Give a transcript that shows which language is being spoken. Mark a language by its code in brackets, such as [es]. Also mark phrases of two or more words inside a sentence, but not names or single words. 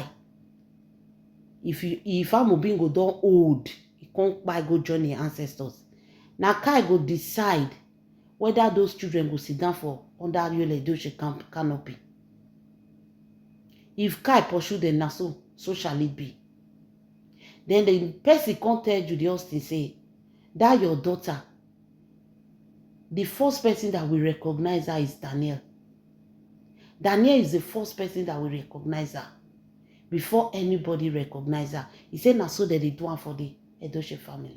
[pcm] If Amobi go don old, he can't buy go join the ancestors. Now Kai go decide whether those children go sit down for under Yul Edochie canopy. If Kai pursue them, na so shall it be. Then the person can't tell Judy Austin say, that your daughter, the first person that will recognize her is Daniel. Daniel is the first person that will recognize her. Before anybody recognize her. He said, na so that they do one for the Edochie family.